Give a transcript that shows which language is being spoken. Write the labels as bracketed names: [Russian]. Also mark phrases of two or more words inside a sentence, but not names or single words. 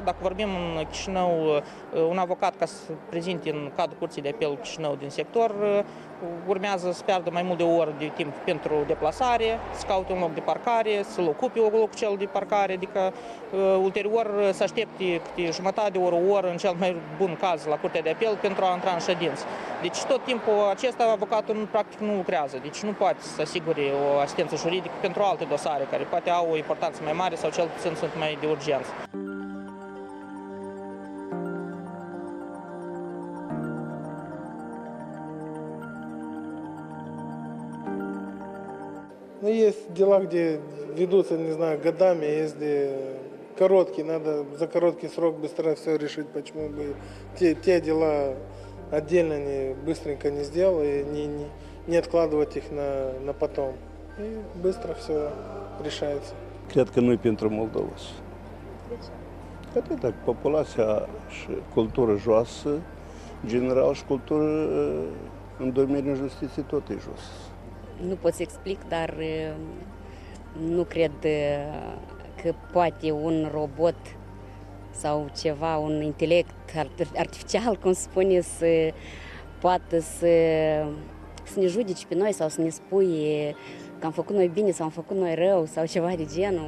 [Romanian] Dacă vorbim în Chișinău, un avocat ca să prezinte în cadrul Curții de Apel Chișinău din sector, urmează să piardă mai mult de o oră de timp pentru deplasare, să caute un loc de parcare, să-l ocupe locul cel de parcare, adică ulterior să aștepte câte jumătate de oră, o oră, în cel mai bun caz, la Curtea de Apel, pentru a intra în ședință. Deci tot timpul acesta avocatul practic nu lucrează, deci nu poate să asigure o asistență juridică pentru alte dosare care poate au o importanță mai mare sau cel puțin sunt mai de urgență. [Russian] Ну, есть дела, где ведутся, не знаю, годами, есть где короткие, надо за короткий срок быстро все решить, почему бы те дела отдельно быстренько не сделал и не откладывать их на потом. И быстро все решается. [Romanian] Cred că nu e pentru Moldova. De ce? Atât, dacă populația și cultură joasă, general, și cultură în domeniul justiției tot e jos. Nu pot să explic, dar nu cred că poate un robot sau ceva, un intelect artificial, cum spune, să poată să ne judece pe noi sau să ne spui că am făcut noi bine sau am făcut noi rău sau ceva de genul.